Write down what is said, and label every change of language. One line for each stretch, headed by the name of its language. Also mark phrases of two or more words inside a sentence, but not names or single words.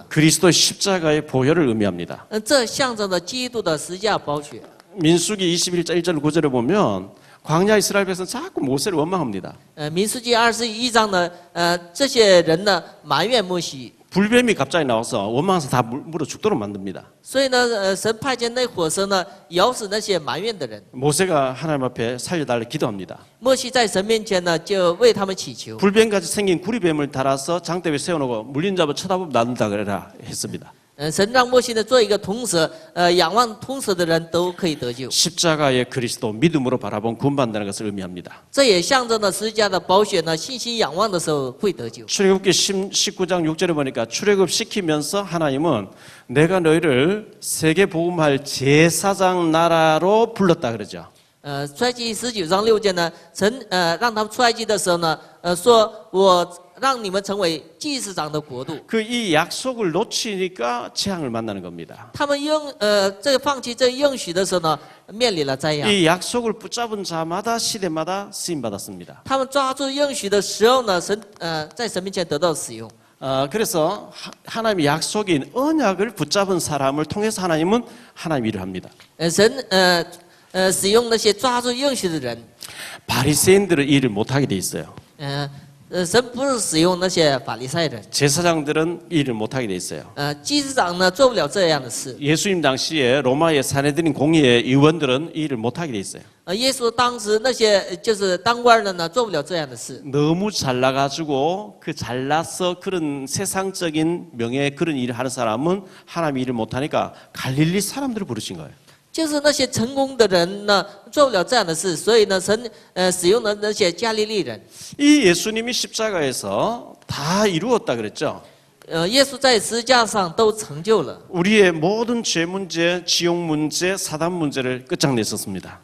Korean: 그리스도의 십자가의 보혈을 의미합니다.
Chinese: 这象征着基督的十字架宝血。
Korean: 민수기 21장 1절 9절에 보면 광야 이스라엘 백성은 자꾸 모세를 원망합니다.
Chinese: 民数记21章呢，这些人呢埋怨摩西，
Korean: 불뱀이 갑자기 나와서 원망해서 다 물어 죽도록 만듭니다.
Chinese: 所以呢，神派遣那火蛇呢咬死那些埋怨的人。
Korean: 모세가 하나님 앞에 살려달라 기도합니다.
Chinese: 摩西在神面前呢就为他们祈求。
Korean: 불뱀같이 생긴 구리뱀을 달아서 장대 위에 세워놓고 물린 자를 쳐다보면 낫는다 그래라 했습니다.
Chinese: 神让摩西呢做一个铜蛇，仰望铜蛇的人都可以得救。
Korean: 십자가의 그리스도 믿음으로 바라본 구원받는다는 것을 의미합니다.
Chinese: 这也象征着十字架的宝血呢，信心仰望的时候会得救。
Korean: 출애굽기 19장 6절에 보니까 출애굽시키면서 하나님은 내가 너희를 세계 복음할 제사장 나라로 불렀다 그러죠.
Chinese: 出埃及19章6节呢，神让他们出埃及的时候呢，说我让你们成为祭司长的国度。
Korean: 그 이 약속을 놓치니까 재앙을 만나는 겁니다.
Chinese: 他们这个放弃这个应许的时候呢，面临了灾殃。
Korean: 이 약속을 붙잡은 자마다 시대마다 쓰임 받았습니다.
Chinese: 他们抓住应许的时候呢，神在神面前得到使用。
Korean: 그래서 하나님의 약속인 언약을 붙잡은 사람을 통해서 하나님은 하나님 일을 합니다.
Chinese: 神使用那些抓住应许的人。
Korean: 바리새인들은 일을 못하게 돼 있어요.
Chinese: 神不是使用那些法利赛人。
Korean: 제사장들은 일을 못하게 돼 있어요.
Chinese: 祭司长呢做不了这样的事。
Korean: 예수님 당시에 로마의 사내들인 공의의 의원들은 일을 못하게 돼 있어요.
Chinese: 耶稣当时那些就是当官的呢做不了这样的事。
Korean: 너무 잘나가지고 그 잘나서 그런 세상적인 명예 그런 일을 하는 사람은 하나님 일을 못하니까 갈릴리 사람들을 부르신 거예요.
Chinese: 就是那些成功的人呢做不了这样的事，所以呢神使用了那些加利利人。
Korean: 이 예수님이 십자가에서 다 이루었다 그랬죠.
Chinese: 耶稣在十字架上都成就了。
Korean: 우리의 모든 죄 문제, 지옥 문제, 사단 문제를 끝장냈었습니다.